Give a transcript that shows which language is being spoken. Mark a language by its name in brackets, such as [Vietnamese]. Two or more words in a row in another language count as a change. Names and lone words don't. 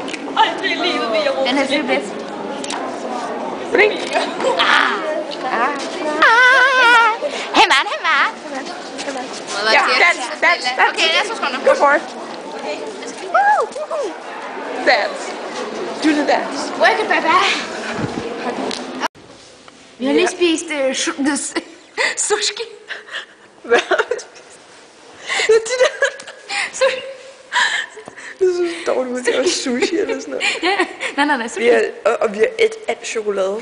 [Danish] Den her syge blitz. [English] Hey man. [Danish] Ja, dance. Okay, lad os skåne. [English] Go for it. Dance. Do the dance. Work it, baby. [Danish] Vi har lige spist sushi. Hvad? Det er så dårligt ud, det er sushi eller sådan noget. Ja, nej, sushi. Vi har et alt chokolade.